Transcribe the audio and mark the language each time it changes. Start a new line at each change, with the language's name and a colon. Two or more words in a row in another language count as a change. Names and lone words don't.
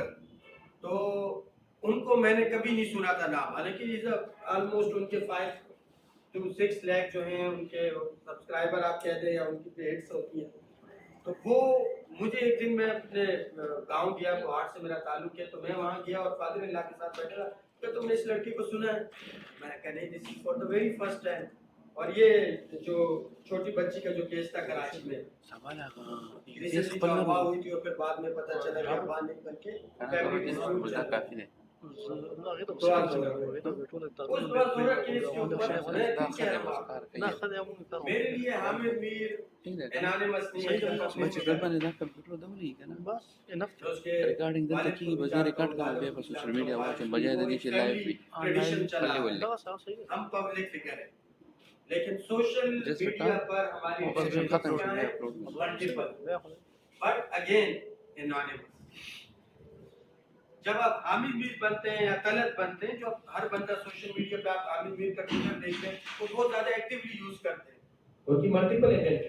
Urdu: تو ان کو میں نے کبھی نہیں سنا تھا نام, حالانکہ
English: is a almost
Urdu: ان کے 5 to 6 لاکھ جو ہیں ان کے سبسکرائبر آپ کہہ دیں یا ان کی ہٹس ہوتی ہیں. تو وہ مجھے ایک دن, میں اپنے گاؤں گیا, گوہاٹ سے میرا تعلق ہے, تو میں وہاں گیا اور فادر اللہ کے ساتھ بیٹھا رہا کہ تم نے اس لڑکی کو سنا ہے؟ میں نے کہا نہیں,
English: this is for the very first time.
Urdu: اور یہ جو چھوٹی بچی کا جو کیس تھا کراچی میں, ریسنٹلی جو افواہ ہوئی تھی اور پھر بعد میں پتہ چلا کہ افواہ نہیں بلکہ
English: family dispute
Urdu: چل رہا ہے. میرے لیے حامد میر انانیمس نہیں ہے,
Pashto: ریکارڈنگ دلته کی بجای ریکارڈ کوم بیا په
English: social media
Pashto: واچم بجای د دې چې لایو وي
Urdu: ہم
English: public figure
Urdu: ہیں, لیکن
English: social media
Urdu: پر ہماری ختم کیا ہے
English: multiple, but again anonymous.
Urdu: جب آپ حامد میر بنتے ہیں یا طلعت بنتے ہیں, جو ہر بندہ
English: social media
Urdu: پہ آپ حامد میر کا ٹویٹر دیکھتے ہیں وہ بہت زیادہ
English: actually use
Urdu: کرتے ہیں, ان کی
English: multiple identity.